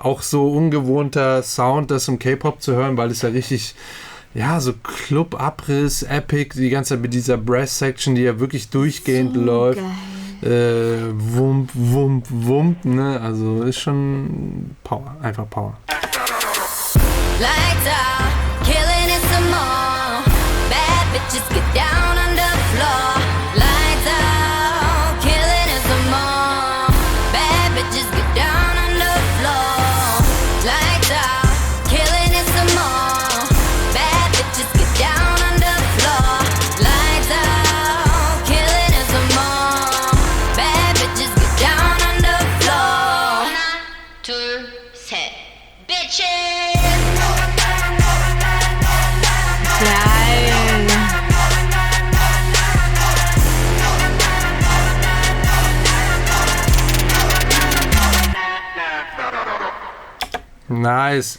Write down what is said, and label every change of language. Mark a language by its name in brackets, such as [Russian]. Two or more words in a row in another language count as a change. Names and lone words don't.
[German] Auch so ungewohnter Sound, das im K-Pop zu hören, weil es ja richtig, ja, so Club-Abriss, Epic, die ganze Zeit mit dieser Brass-Section, die ja wirklich durchgehend so läuft. Wump, ne? Also ist schon Power, einfach Power. [English] Lights out, killing it some more. Bad bitches get down on the floor. Lights out, killing it some more. Bad bitches get down on the floor. Lights out, killing it some more. Bad bitches get down on the floor. Lights out, killing it some more. Bad bitches get down on the floor. [Korean] 하나, 둘, 셋, [English] bitches. Nice.